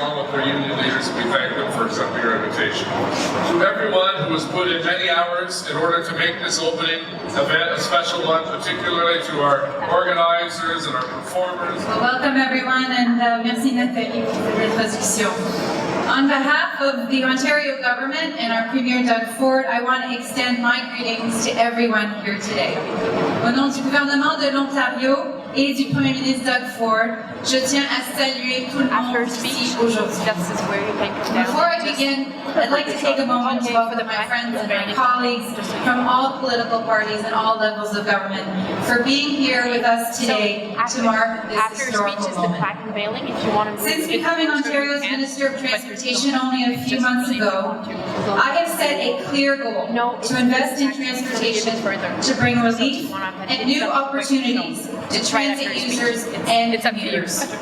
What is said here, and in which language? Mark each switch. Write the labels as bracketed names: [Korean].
[English] Our union leaders, and we thank them for accepting our invitation. To everyone who has put in many hours in order to make this opening event a special one, particularly to our organizers and our performers. Well, welcome everyone, and merci Nathalie for the introduction. On behalf of the Ontario government and our Premier Doug Ford, I want to extend my greetings to everyone here today. [French] Au nom du gouvernement de l'Ontario et du Premier ministre Doug Ford, je tiens à saluer tout le monde ici aujourd'hui. [English] Before I begin again, I'd like to take a moment to welcome my friends and my colleagues from all political parties and all levels of government for being here with us today to mark this historical moment. Since becoming Ontario's Minister of Transportation only a few months ago, I have set a clear goal to invest in transportation to bring relief and new opportunities to transit users and commuters.